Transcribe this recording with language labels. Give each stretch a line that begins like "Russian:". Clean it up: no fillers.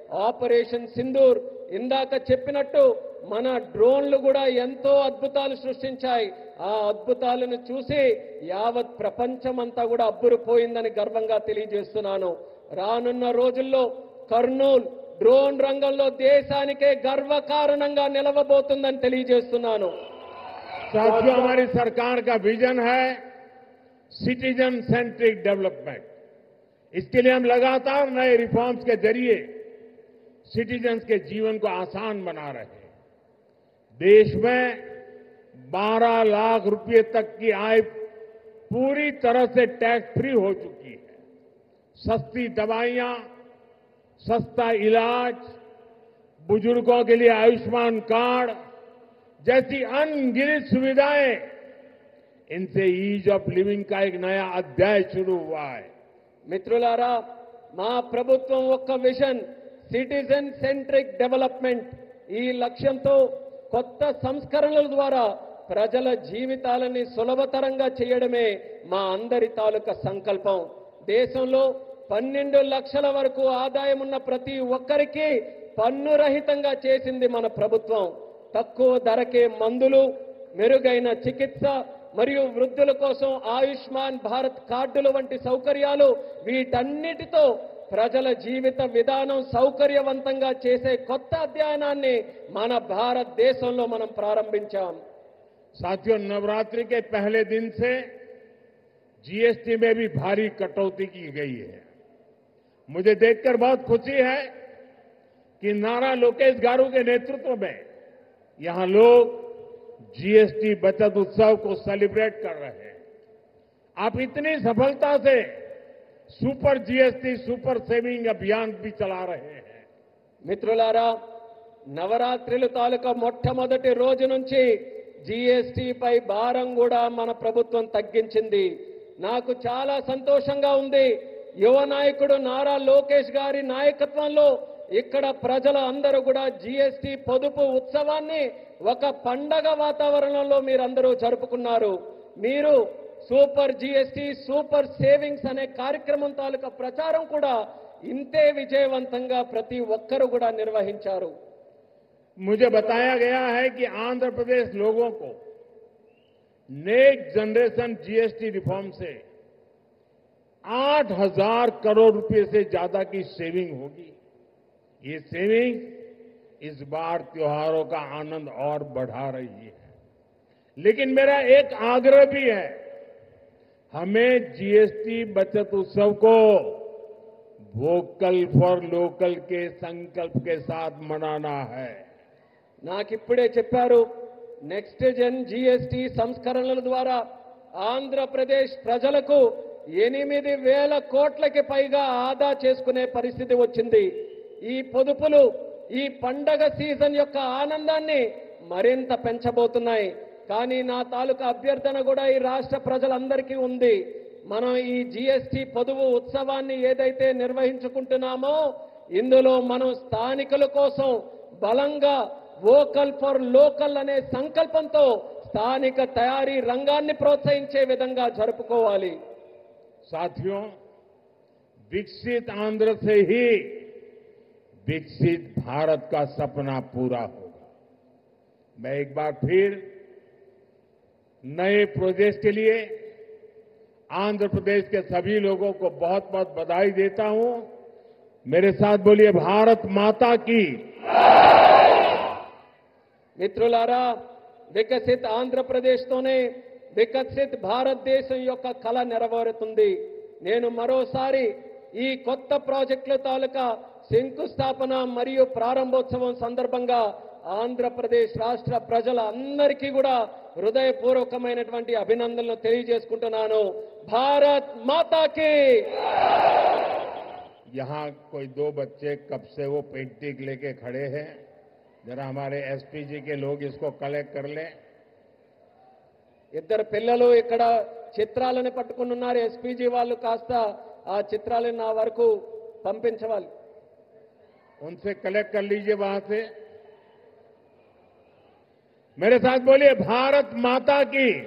Telugu: Operation Sindoor ఇందాక చెప్పినట్టు మన డ్రోన్లు కూడా ఎంతో అద్భుతాలు సృష్టించాయి. ఆ అద్భుతాలను చూసి యావత్ ప్రపంచమంతా కూడా అబ్బురుపోయిందని గర్వంగా తెలియజేస్తున్నాను. రానున్న రోజుల్లో కర్నూలు డ్రోన్ రంగంలో దేశానికే గర్వకారణంగా నిలవబోతుందని తెలియజేస్తున్నాను.
Hindi: साथियों, हमारी सरकार का विजन है सिटीजन सेंट्रिक डेवलपमेंट। इसके लिए हम लगातार नए रिफॉर्म्स के जरिए सिटीजन्स के जीवन को आसान बना रहे हैं। देश में 12 लाख रुपए तक की आय पूरी तरह से टैक्स फ्री हो चुकी है। सस्ती दवाइयां, सस्ता इलाज, बुजुर्गों के लिए आयुष्मान कार्ड जैसी अनगिनत सुविधाएं, इनसे ईज ऑफ लिविंग का एक नया अध्याय शुरू हुआ है।
Telugu: మిత్రులారా, మా ప్రభుత్వం ఒక్క విజన్ సిటిజన్ సెంట్రిక్ డెవలప్మెంట్, ఈ లక్ష్యంతో కొత్త సంస్కరణల ద్వారా ప్రజల జీవితాలని సులభతరంగా చేయడమే మా అందరి తాలూకా సంకల్పం. దేశంలో 12 లక్షల వరకు ఆదాయం ఉన్న ప్రతి ఒక్కరికి పన్ను రహితంగా చేసింది మన ప్రభుత్వం. తక్కువ ధరకే మందులు, మెరుగైన చికిత్స మరియు వృద్ధుల కోసం ఆయుష్మాన్ భారత్ కార్డులు వంటి సౌకర్యాలు, వీటన్నిటితో ప్రజల జీవిత విధానం సౌకర్యవంతంగా చేసే కొత్త అధ్యయనాన్ని మన భారతదేశంలో మనం ప్రారంభించాం.
Hindi: साथियों, नवरात्रि के पहले दिन से जीएसटी में भी भारी कटौती की गई है। मुझे देखकर बहुत खुशी है कि नारा लोकेश गारू के नेतृत्व में यहां लोग जीएसटी बचत उत्सव को सेलिब्रेट कर रहे हैं। आप इतनी सफलता से सुपर जीएसटी सुपर सेविंग अभियान भी चला रहे हैं।
Telugu: మిత్రులారా, నవరాత్రుల తాలూకా మొట్టమొదటి రోజు నుంచి జీఎస్టీపై భారం కూడా మన ప్రభుత్వం తగ్గించింది. నాకు చాలా సంతోషంగా ఉంది. యువ నాయకుడు నారా లోకేష్ గారి నాయకత్వంలో ఇక్కడ ప్రజల అందరూ కూడా జీఎస్టీ పొదుపు ఉత్సవాన్ని ఒక పండగ వాతావరణంలో మీరందరూ జరుపుకున్నారు. మీరు సూపర్ జీఎస్టీ సూపర్ సేవింగ్స్ అనే కార్యక్రమం తాలూకా ప్రచారం కూడా ఇంతే విజయవంతంగా ప్రతి ఒక్కరూ కూడా నిర్వహించారు.
Hindi: मुझे बताया गया है कि आंध्र प्रदेश लोगों को नेक्स्ट जनरेशन जीएसटी रिफॉर्म से 8,000 करोड़ रुपए से ज्यादा की सेविंग होगी। ये सेविंग इस बार त्योहारों का आनंद और बढ़ा रही है। लेकिन मेरा एक आग्रह भी है, हमें जीएसटी बचत उत्सव को वोकल फॉर लोकल के संकल्प के साथ मनाना है।
Telugu: నాకిప్పుడే చెప్పారు, నెక్స్ట్ జన్ జీఎస్టీ సంస్కరణల ద్వారా ఆంధ్రప్రదేశ్ ప్రజలకు 8,000 కోట్లకి పైగా ఆదా చేసుకునే పరిస్థితి వచ్చింది. ఈ పొదుపులు ఈ పండగ సీజన్ యొక్క ఆనందాన్ని మరింత పెంచబోతున్నాయి. కానీ నా తాలూకా అభ్యర్థన కూడా ఈ రాష్ట్ర ప్రజలందరికీ ఉంది. మనం ఈ జీఎస్టీ పొదుపు ఉత్సవాన్ని ఏదైతే నిర్వహించుకుంటున్నామో ఇందులో మనం స్థానికుల కోసం బలంగా వోకల్ ఫర్ లోకల్ అనే సంకల్పంతో స్థానిక తయారీ రంగాన్ని ప్రోత్సహించే విధంగా జరుపుకోవాలి.
Hindi: साथियों, विकसित आंध्र से ही विकसित भारत का सपना पूरा होगा। मैं एक बार फिर नए प्रोजेक्ट के लिए आंध्र प्रदेश के सभी लोगों को बहुत बहुत बधाई देता हूं। मेरे साथ बोलिए भारत माता की।
Telugu: మిత్రులారా, వికసిత ఆంధ్రప్రదేశ్తోనే వికసిత భారతదేశం యొక్క కళ నెరవేరుతుంది. నేను మరోసారి ఈ కొత్త ప్రాజెక్టుల తాలూకా శంకుస్థాపన మరియు ప్రారంభోత్సవం సందర్భంగా ఆంధ్రప్రదేశ్ రాష్ట్ర ప్రజలందరికీ కూడా హృదయపూర్వకమైనటువంటి అభినందనలు తెలియజేసుకుంటున్నాను.
Hindi: భారత్ మాతాకి. यहाँ कोई दो बच्चे कब से वो पेंटिंग लेके खड़े हैं, जरा हमारे एसपीजी के लोग इसको कलेक्ट कर लें।
Telugu: ఇద్దరు పిల్లలు ఇక్కడ చిత్రాలను పట్టుకుని ఉన్నారు. ఎస్పీజీ వాళ్ళు కాస్త ఆ చిత్రాలను నా వరకు పంపించవాలి.
Hindi: उनसे कलेक्ट कर लीजिए वहां से। मेरे साथ बोलिए भारत माता की